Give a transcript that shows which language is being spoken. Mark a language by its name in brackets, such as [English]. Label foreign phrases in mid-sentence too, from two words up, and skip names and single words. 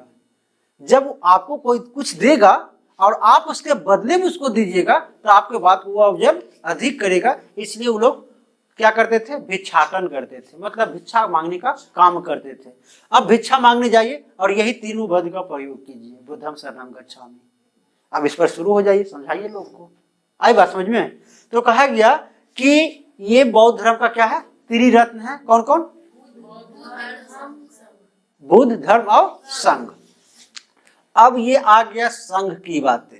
[Hindi] जब आपको कोई कुछ देगा और आप उसके बदले में उसको दीजिएगा तो आपके बात को वो जब अधिक करेगा। इसलिए वो लोग क्या करते थे, भिक्षाटन करते थे, मतलब भिक्षा मांगने का काम करते थे। अब भिक्षा मांगने जाइए और यही तीनों पद का प्रयोग कीजिए, [Pali] बुद्धम शरणम गच्छामि। [Hindi] अब इस पर शुरू हो जाइए, समझाइए लोग को। आई बात समझ में? तो कहा गया कि ये बौद्ध धर्म का क्या है, त्रिरत्न है। कौन कौन? बुद्ध, धर्म और संघ। अब ये आ गया संघ की बातें।